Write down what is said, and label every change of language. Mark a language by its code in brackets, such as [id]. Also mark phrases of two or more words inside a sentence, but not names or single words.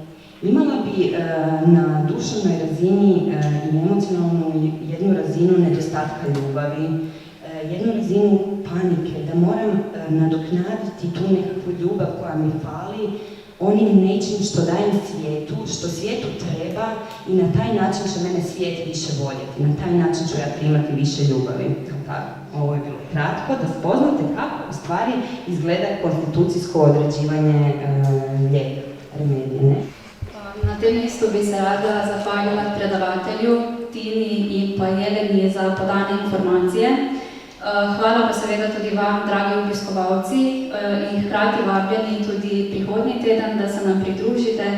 [hr] Imala bi na duševnoj razini i emocionalnu jednu razinu nedostatka ljubavi, jednu razinu panike, da moram nadoknaditi tu nekakvu ljubav koja mi fali onim nečim što dajem svijetu, što svijetu treba i na taj način će mene svijet više voljeti, na taj način ću ja primati više ljubavi. Tako, ovo je bilo kratko, da spoznate kako u stvari izgleda konstitucijsko određivanje lijeka, remedije. [sl] Na tem mestu bi se rada zahvalila predavatelju, Tini in pa Jeleni za podane informacije. Hvala pa seveda tudi vam, dragi obiskovalci, in hkrati vabljeni tudi prihodnji teden, da se nam pridružite.